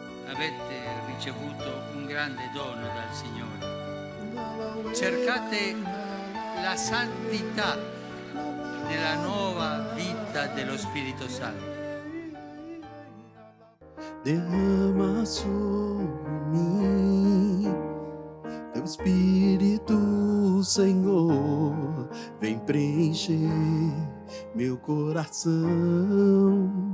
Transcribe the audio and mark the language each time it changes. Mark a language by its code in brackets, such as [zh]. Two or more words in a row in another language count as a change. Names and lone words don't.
[it] avete ricevuto un grande dono dal Signore. Cercate la santità nella nuova vita dello Spirito Santo. [pt] Derrama sobre mim teu Espírito, Senhor, vem preencher meu coração.